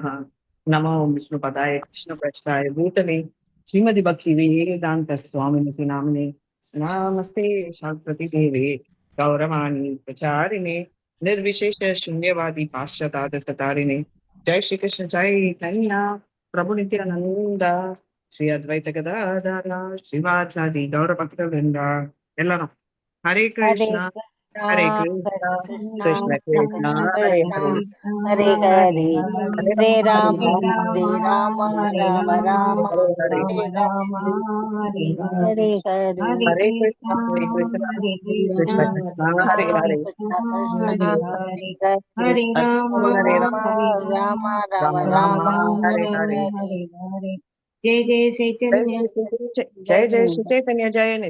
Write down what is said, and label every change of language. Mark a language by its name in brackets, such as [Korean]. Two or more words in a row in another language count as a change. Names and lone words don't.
[Sanskrit] नमो विष्णुपदाय कृष्णप्रेष्ठाय भूतले श्रीमद् भक्ति वेदांत स्वामिनिति नामिने नमस्ते शास्त्रति देवे गौरवाणी प्रचारिणे निर्विशेष शून्यवादी पाश्चात्य सतारिणे. जय श्री कृष्ण चैतन्य प्रभु नित्यानंद श्री अद्वैत गदाधर श्रीवासादि गौर भक्त वृंद. எல்லாரும் हरे कृष्णा हरे कृष्णा कृष्ण कृष्णा हरे हरे हरे हरे हरे राम राम राम ஹரே हरे हरे हरे कृष्णा हरे कृष्णा कृष्ण कृष्णा हरे हरे हरे राम ஹரே राम राम ராம राम हरे हरे. जय जय चैतन्य. जय जय श्री चैतन्य जय नित्यानंद.